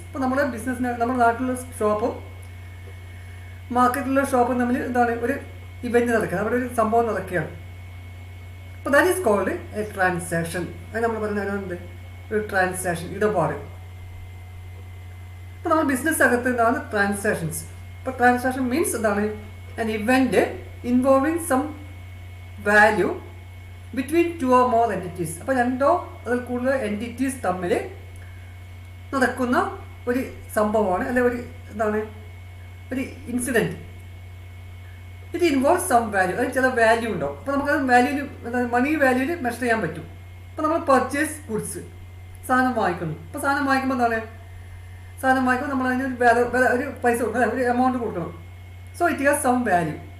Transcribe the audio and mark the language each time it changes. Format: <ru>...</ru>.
<ml>ഇപ്പോൾ നമ്മുടെ ബിസിനസ്സിന് നമ്മുടെ നാട്ടിലുള്ള ഷോപ്പും മാർക്കറ്റിലുള്ള ഷോപ്പും തമ്മിൽ എന്താണ് ഒരു ഇവൻറ്റ് നടക്കുക, അവിടെ ഒരു സംഭവം നടക്കുകയാണ്. അപ്പോൾ</ml> <en>That is called a transaction.</en> <ml>അത് നമ്മൾ പറയുന്നത് ഒരു ട്രാൻസാക്ഷൻ, ഇടപാട്. അപ്പോൾ നമ്മൾ ബിസിനസ് അകത്ത് എന്താണ് ട്രാൻസാക്ഷൻസ്.</ml> <en>അപ്പോൾ transaction means എന്താണ് an event involving some value between two or more entities.</en> <ml>അപ്പോൾ രണ്ടോ അതിൽ കൂടുതൽ എൻറ്റിറ്റീസ് തമ്മിൽ നടക്കുന്ന ഒരു സംഭവമാണ് അല്ലെ, ഒരു എന്താണ് ഒരു incident.</ml> <en>it involve some value,</en> <ml>അതിന് ചില വാല്യൂ ഉണ്ടാവും. അപ്പോൾ നമുക്കത് വാല്യൂവിൽ മണി വാല്യൂവിൽ മെഷർ ചെയ്യാൻ പറ്റും. അപ്പോൾ നമ്മൾ പർച്ചേസ് ഗുഡ്സ് സാധനം വാങ്ങിക്കുന്നു. അപ്പോൾ സാധനം വാങ്ങിക്കുമ്പോൾ എന്താണ്, സാധനം വാങ്ങിക്കുമ്പോൾ നമ്മൾ അതിന് ഒരു പൈസ കൊടുക്കണം, ഒരു എമൗണ്ട് കൊടുക്കണം.</ml> <en>So it has some value.</en>